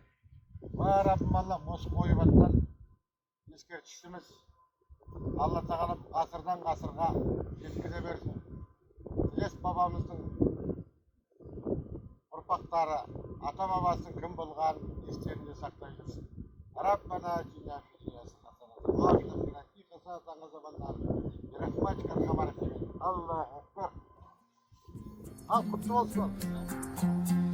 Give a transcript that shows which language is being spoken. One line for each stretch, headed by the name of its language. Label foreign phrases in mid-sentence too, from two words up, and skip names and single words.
Kazakh: Уа Раббым Аллам, осы қойып жатқан ескерткішіміз Алла тағалам ғасырдан ғасырға жеткізе берсін. Ілес бабамыздың ұрпақтары ата бабасының кім болғанын естерінде сақтай жүрсін.
Arabic: ربنا آتنا في الدنيا حسنة وفي الآخرة حسنة وقنا عذاب النار. برحمتك أرحم الراحمين. الله أكبر.
Kazakh: Ал құтты болсын.